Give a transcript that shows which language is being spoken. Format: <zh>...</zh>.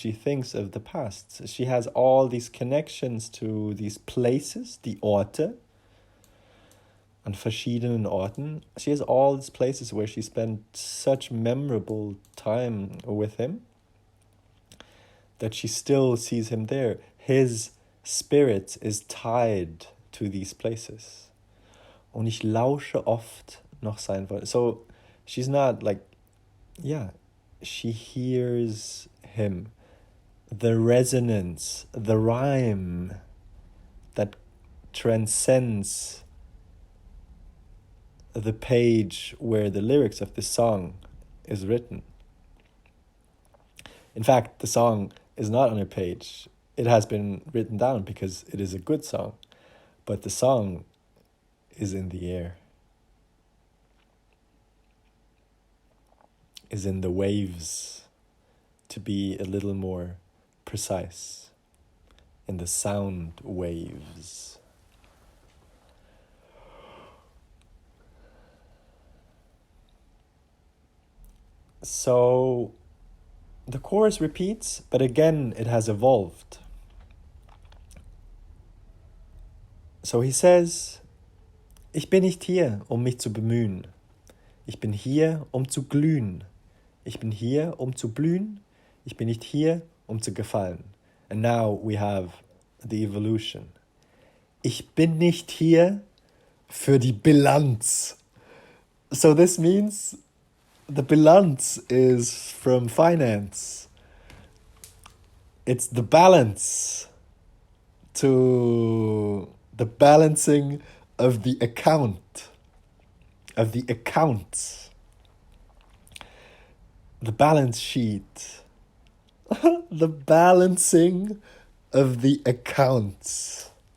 <en>She thinks of the past. She has all these connections to these places,</en> <de>die Orte, an verschiedenen Orten.</de> <en>She has all these places where she spent such memorable time with him that she still sees him there. His spirit is tied to these places.</en> <de>Und ich lausche oft noch sein Wort.</de> <en>So she's not like, yeah, she hears him. The resonance, the rhyme that transcends the page where the lyrics of the song is written. In fact, the song is not on a page. It has been written down because it is a good song. But the song is in the air, is in the waves, to be a little more precise, in the sound waves. So the chorus repeats, but again it has evolved. So he says,</en> <de>ich bin nicht hier, um mich zu bemühen. Ich bin hier, um zu glühen. Ich bin hier, um zu blühen. Ich bin nicht hier, um zu gefallen.</de> <en>And now we have the evolution.</en> <de>Ich bin nicht hier für die Bilanz.</de> <en>So this means the Bilanz is from finance. It's the balance, to the balancing of the account, of the accounts, the balance sheet, the balancing of the accounts.</en>